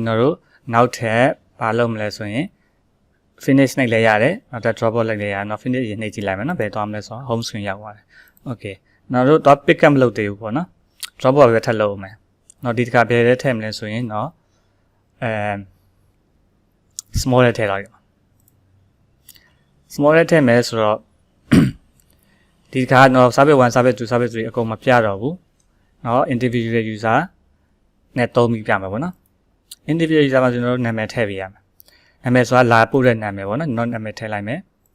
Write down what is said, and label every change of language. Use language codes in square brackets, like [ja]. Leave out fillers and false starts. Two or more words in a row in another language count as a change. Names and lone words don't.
[my] တို့နောက်ထပ်ဘာလုပ်မလဲဆိုရင် finish နှိပ်လဲရတယ်နောက်ထပ် [en] drop out [my] လိုက်လဲရတယ်နော် finish ရင်နှိပ်ကြည့်လိုက်မယ်နော်ဘယ်သွားမလဲဆိုတော့ [en] home screen [my] ရောက်သွားတယ် okay နောက်တို့တော့ [en] pick up [my] မလုပ်သေးဘူးပေါ့နော် [en] drop out [my] ပဲထပ်လုပ်အောင်မယ်နော်ဒီတစ်ခါဘယ်ထဲထည့်မလဲဆိုရင်နော် small ထဲထည့်လိုက်ရ small ထဲထည့်မယ်ဆိုတော့ဒီတစ်ခါတော့ service 1 service 2 service 3 အကုန်မပြတော့ဘူးเนาะ [en] individual user [my] နဲ့သုံးပြီးပြမှာပေါ့နော် [en] individual user [my] မှာကျွန်တော်တို့နာမည်ထည့်ပေးရမယ်နာမည်ဆိုတာလာပို့တဲ့နာမည်ပေါ့နော်ကျွန်တော်နာမည်ထည့်လိုက်မယ်